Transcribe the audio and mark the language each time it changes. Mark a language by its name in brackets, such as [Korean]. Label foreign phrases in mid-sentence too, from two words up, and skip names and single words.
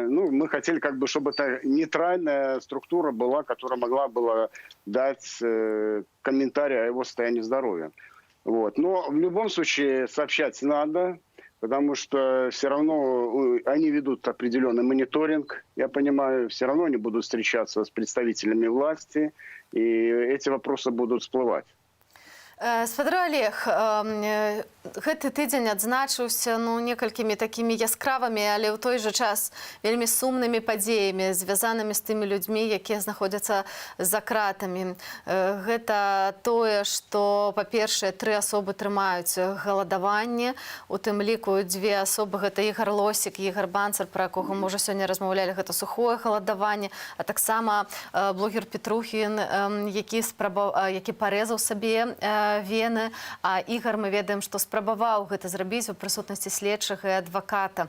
[Russian] Ну, мы хотели как бы, чтобы это нейтральная структура была, которая могла была дать комментарий о его состоянии здоровья. Вот. Но в любом случае сообщать надо, потому что все равно они ведут определенный мониторинг, я понимаю, все равно они будут встречаться с представителями власти, и эти вопросы будут всплывать. [Belarusian] Спадар Олег, гэты тыдзень адзначыўся некалькімі такімі яскравымі, але ў той жа час вельмі сумнымі падзеямі, звязанымі з тымі людзьмі, якія знаходзяцца за кратамі. Гэта тое, што, па-першае, 3 асобы трымаюць галадаванне, у тым ліку 2 асобы, гэта Ігар Лосік, Ігар Банцар, пра якога мы ўжо сёння размаўлялі, гэта сухое галадаванне, а таксама блогер Петрухін, які парэзаў сабе вены, а Ігар, мы ведаем, што спрабаваў гэта зрабіць у прысутнасці следчых і адваката.